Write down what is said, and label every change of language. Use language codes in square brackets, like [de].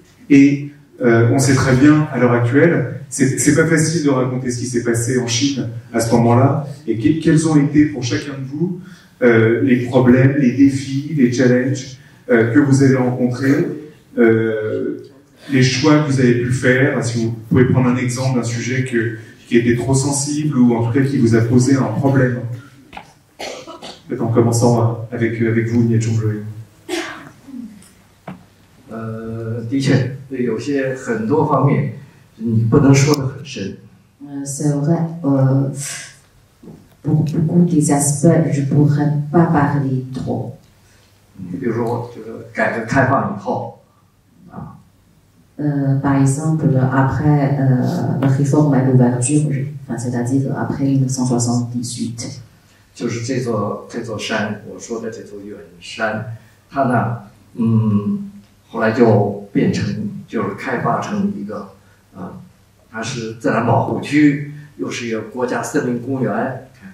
[fr] Et on sait très bien, à l'heure actuelle, c'est pas facile de raconter ce qui s'est passé en Chine à ce moment-là, et quels ont été pour chacun de vous les problèmes, les défis, les challenges que vous avez rencontrés, les choix que vous avez pu faire. Si vous pouvez prendre un exemple d'un sujet qui était trop sensible ou en tout cas qui vous a posé un problème. Peut-être en commençant avec vous, Nie Chongjue. [zh] 的确，有些很多方面你不能说得很深。 [fr] C'est vrai, beaucoup des aspects, je pourrais pas parler trop. [zh] 比如说这个改革开放以后， [fr] par exemple, après la réforme à l'ouverture, c'est-à-dire après 1978. [zh] 就是这座山，我说的这座远山，它呢，后来就变成就是开发成一个，它是自然保护区，又是一个国家森林公园